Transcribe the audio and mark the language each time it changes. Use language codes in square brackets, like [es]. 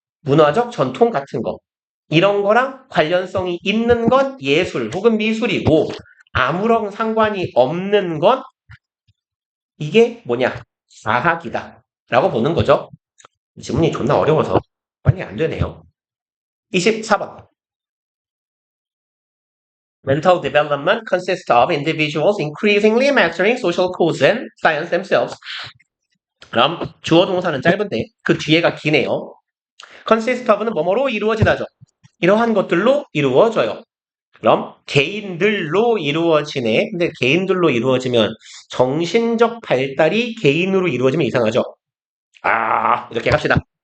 [ko] 문화적 전통 같은 거. 이런 거랑 관련성이 있는 건 예술 혹은 미술이고 아무런 상관이 없는 건 이게 뭐냐? 과학이다. 라고 보는 거죠. 지문이 존나 어려워서 빨리 안 되네요. 24번. [en] Mental development consists of individuals increasingly mastering social codes and science themselves. [ko] 그럼 주어 동사는 짧은데 그 뒤에가 기네요. consist of는 뭐뭐로 이루어지다죠. 이러한 것들로 이루어져요. 그럼 개인들로 이루어지네. 근데 개인들로 이루어지면 정신적 발달이 개인으로 이루어지면 이상하죠. 이렇게 갑시다.